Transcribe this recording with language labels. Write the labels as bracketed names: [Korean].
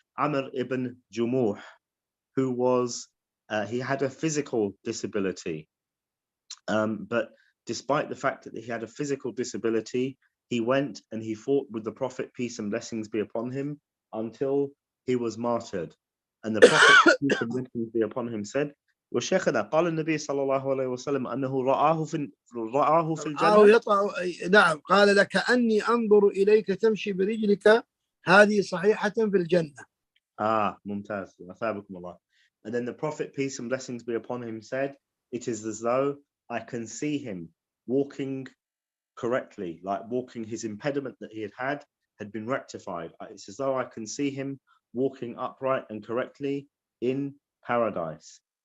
[English] Amr ibn Jamuh, who was, he had a physical disability. But despite the fact that he had a physical disability, he went and he fought with the Prophet, peace and blessings be upon him, until he was martyred. And the Prophet, peace and blessings be upon him, said, [Arabic] وشيخنا قال النبي صلى الله عليه وسلم أنه رآه في الجنة. نعم، قال لك أني أنظر إليك تمشي برجلك هذه صحيحة في الجنة. ممتاز. أثابكم الله. [English] And then the Prophet, peace and blessings be upon him, said, it is as though I can see him walking correctly, like walking his impediment that he had had been rectified. It's as though I can see him walking upright and correctly in paradise.